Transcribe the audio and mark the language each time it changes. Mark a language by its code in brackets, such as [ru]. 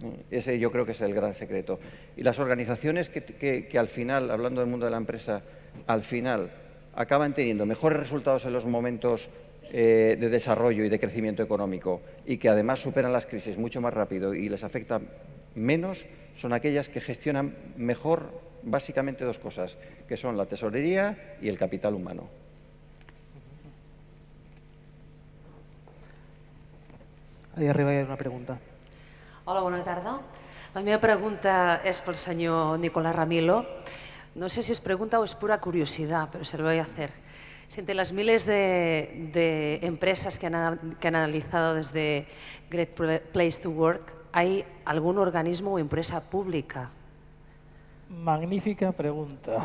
[es] Ese yo creo que es el gran secreto. Y las organizaciones que al final, hablando del mundo de la empresa, al final acaban teniendo mejores resultados en los momentos de desarrollo y de crecimiento económico y que además superan las crisis mucho más rápido y les afecta menos, son aquellas que gestionan mejor básicamente dos cosas, que son la tesorería y el capital humano. Ahí arriba [ca] hi ha una pregunta. Hola, bona tarda. La meva pregunta és pel senyor Nicolás Ramilo. [es] No sé si es pregunta o es pura curiosidad, pero se lo voy a hacer. Si entre las miles de empresas que han analizado desde Great Place to Work, ¿hay algún organismo o empresa pública? Magnífica pregunta.